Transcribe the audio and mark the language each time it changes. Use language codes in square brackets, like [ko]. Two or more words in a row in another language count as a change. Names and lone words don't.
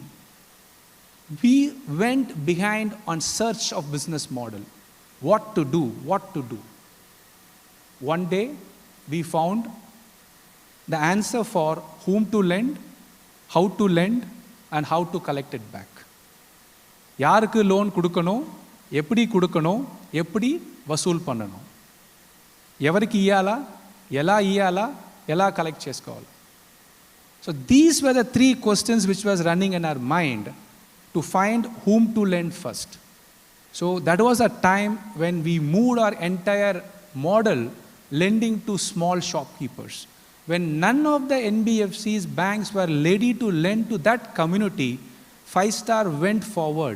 [en] We went behind on search of business model. What to do, what to do. One day, we found the answer for whom to lend, and how to collect it back. [ta] யாருக்கு லோன் கொடுக்கணும், எப்படி கொடுக்கணும், எப்படி வசூல் பண்ணணும். [te] ఎవరికి ఇయ్యాలా, ఎలా కలెక్ట్ చేసుకోవాలి. [en] So these were the three questions which was running in our mind to find whom to lend first. So that was a time when we moved our entire model lending to small shopkeepers. When none of the NBFCs banks were ready to lend to that community, 5-star went forward.